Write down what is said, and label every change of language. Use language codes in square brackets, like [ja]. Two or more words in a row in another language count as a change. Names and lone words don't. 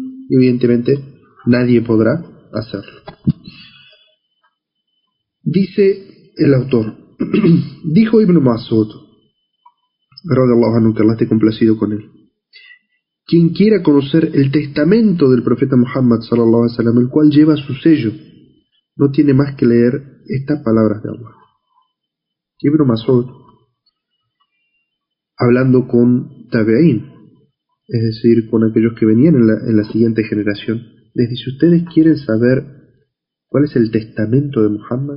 [es] Y evidentemente nadie podrá hacerlo. Dice el autor, dijo Ibn Mas'ud, [ar] رضي الله عنه, [es] que Allah esté complacido con él: quien quiera conocer el testamento del profeta Muhammad [ar] صلى الله عليه وسلم, [es] el cual lleva su sello, no tiene más que leer estas palabras de Allah. Ibn Mas'ud, hablando con Tabe'in, es decir, con aquellos que venían en la siguiente generación, les dice: ustedes quieren saber cuál es el testamento de Muhammad.